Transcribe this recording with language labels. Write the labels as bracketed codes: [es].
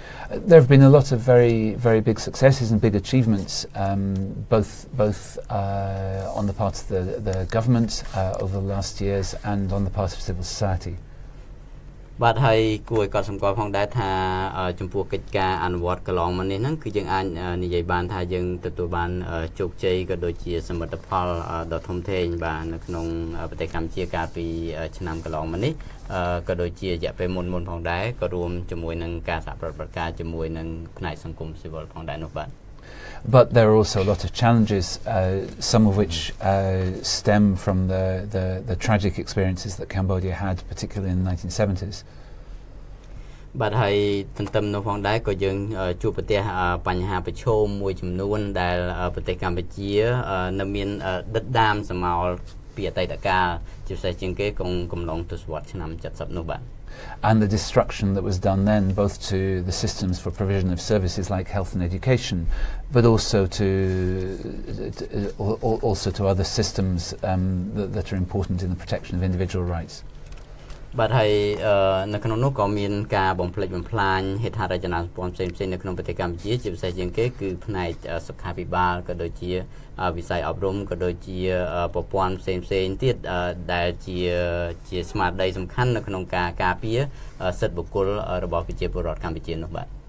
[en] There have been a lot of very big successes and big achievements, both on the part of the government over the last years and on the part of civil society. [km] បាទហើយគួរឲ្យកត់សម្គាល់ផងដែរថាចំពោះកិច្ចការអនុវត្តកន្លងមកនេះហ្នឹងគឺយើងអាចនិយាយបានថាយើងទទួលបានជោគជ័យក៏ដូចជាសមិទ្ធផលដ៏ធំធេងបាទនៅក្នុងប្រទេសកម្ពុជាកាលពីឆ្នាំកន្លងមកនេះក៏ដូចជារយៈពេលមុនផងដែរក៏រួមជាមួយនឹងការសហប្រតិបត្តិការជាមួយនឹងផ្នែកសង្គមស៊ីវិលផងដែរនោះបាទ [en] But there are also a lot of challenges, some of which stem from the tragic experiences that Cambodia had, particularly in the 1970s. [km] បាទហើយទន្ទឹមនោះផងដែរក៏យើងជួបប្រទះបញ្ហាប្រឈមមួយចំនួនដែលប្រទេសកម្ពុជានៅមានដិតដាមសមោលពីអតីតកាលជាពិសេសជាងគេកំឡុងទសវត្សរ៍ឆ្នាំ 70 នោះបាទ [en] And the destruction that was done then, both to the systems for provision of services like health and education, but also to other systems that are important in the protection of individual rights. [km] បាទហើយនៅក្នុងនោះក៏មានការបំផ្លិចបំផ្លាញហេដ្ឋារចនាសម្ព័ន្ធផ្សេងៗនៅក្នុងប្រទេសកម្ពុជាជាពិសេសជាងគេគឺផ្នែកសុខាភិបាលក៏ដូចជាវិស័យអប់រំក៏ដូចជាប្រព័ន្ធផ្សេងៗទៀតដែលជាស្មារតីសំខាន់នៅក្នុងការការពារសិទ្ធិបុគ្គលរបស់ប្រជាពលរដ្ឋកម្ពុជានោះបាទ